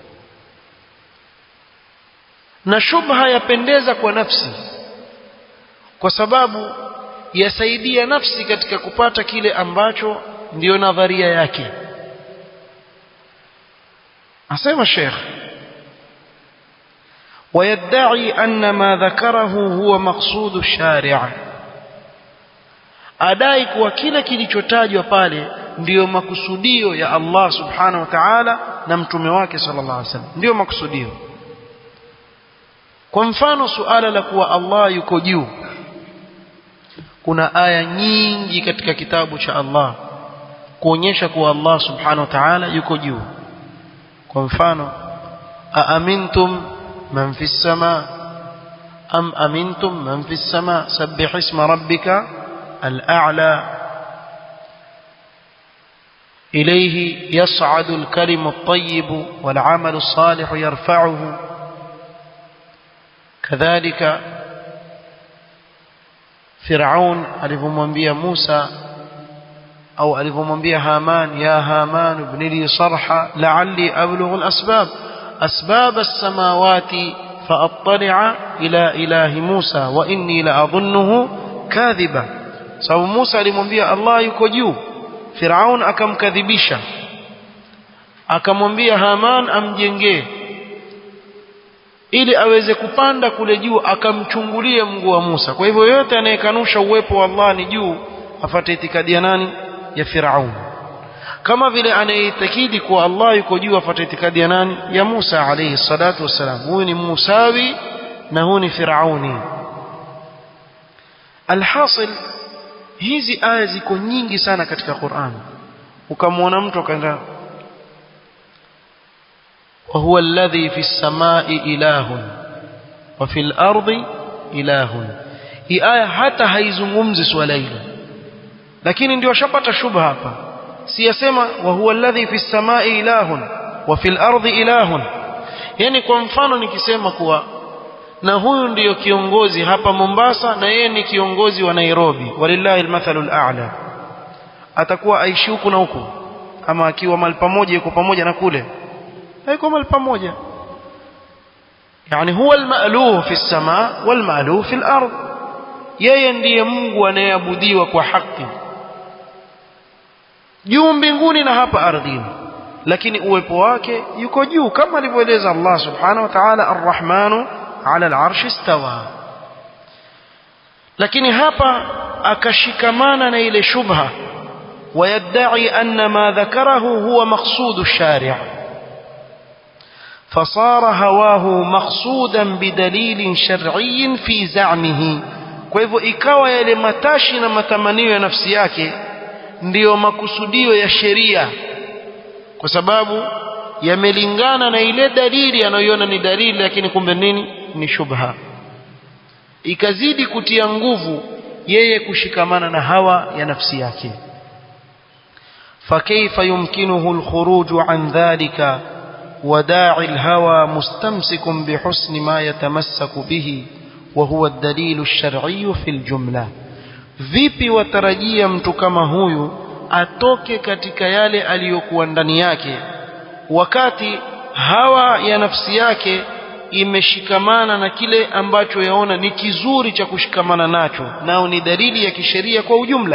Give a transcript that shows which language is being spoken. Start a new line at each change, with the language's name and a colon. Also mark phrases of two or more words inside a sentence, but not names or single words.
Swahili: Na shubha yapendeza kwa nafsi, kwa sababu yasaidia nafsi katika kupata kile ambacho ndiyo nadharia yake. Asema Sheikh,
Arabic: ويدعي أن ما ذكره هو مقصود الشارع,
Swahili: adai kuwa kila kilichotajwa pale ndiyo makusudio ya Allah
Arabic: سبحانه وتعالى
Swahili: na mtume wake
Arabic: صلى الله عليه وسلم,
Swahili: ndiyo makusudio. Kwa mfano, suala la kuwa Allah yuko juu, kuna aya nyingi katika kitabu cha Allah kuonyesha kuwa Allah
Arabic: سبحانه وتعالى
Swahili: yuko juu. Kwa mfano,
Arabic: أأمنتم من في السماء أم أمنتم من في السماء سبح اسم ربك الأعلى إليه يصعد الكلم الطيب والعمل الصالح يرفعه.
Swahili: kadhalika Firaun alivyomwambia Musa au alivyomwambia Haman,
Arabic: يا هامان ابن لي صرحا لعلي أبلغ الأسباب أسباب السماوات فأطلع إلى إله موسى وإني لأظنه كاذبا.
Swahili: Sababu Musa alimwambia Allah yuko juu, Firaun akamkadhibisha, akamwambia Haman amjengee ili aweze kupanda kule juu akamchungulie mguu wa Musa. Kwa hivyo yote anayekanusha uwepo wa Allah ni juu afuate itikadi ya nani? Ya Firaun. Kama vile anayeitakidi kuwa Allah yuko juu afuate itikadi ya nani? Ya Musa
Arabic: عليه الصلاة والسلام.
Swahili: Huyu ni Musawi na huyu ni Firauni. Alhasil, hizi aya ziko nyingi sana katika Qur'an. Ukamwona mtu akaenda
Arabic: وهو الذي في السماء إله وفي الأرض إله.
Swahili: Hii aya hata haizungumzi swala hilo, lakini ndio shapata shubha hapa. Si yasema
Arabic: وهو الذي في السماء إله وفي الأرض إله.
Swahili: Yani kwa mfano nikisema kuwa na huyu ndiyo kiongozi hapa Mombasa na yeye ni kiongozi wa Nairobi,
Arabic: ولله المثل الأعلى,
Swahili: atakuwa aishi huku na huku, ama akiwa mahali pamoja yuko pamoja na kule haiko mahali pamoja.
Arabic: Yani هو المألوه في السماء والمألوه في الأرض,
Swahili: yeye ndiye Mungu anayeabudiwa kwa haki juu mbinguni na hapa ardhini, lakini uwepo wake yuko juu kama alivyoeleza Allah
Arabic: سبحانه وتعالى, الرحمن على العرش استوى.
Swahili: Lakini hapa akashikamana na ile shubha,
Arabic: ويدعي أن ما ذكره هو مقصود الشارع، فصار هواه مقصودا بدليل شرعي في زعمه.
Swahili: kwa hivyo ikawa yale matashi na matamanio ya nafsi yake ndiyo makusudio ya sheria, kwa sababu yamelingana na ile dalili anayoiona ni dalili, lakini kumbe nini? Ni shubha. Ikazidi kutia nguvu yeye kushikamana na hawa ya nafsi yake.
Arabic: فكيف يمكنه الخروج عن ذلك وداعي الهوى مستمسك بحسن ما يتمسك به وهو الدليل الشرعي في الجملة؟
Swahili: vipi watarajia mtu kama huyu atoke katika yale aliyokuwa ndani yake, wakati hawa ya nafsi yake imeshikamana na kile ambacho yaona ni kizuri cha kushikamana nacho, nao ni dalili ya kisheria kwa ujumla.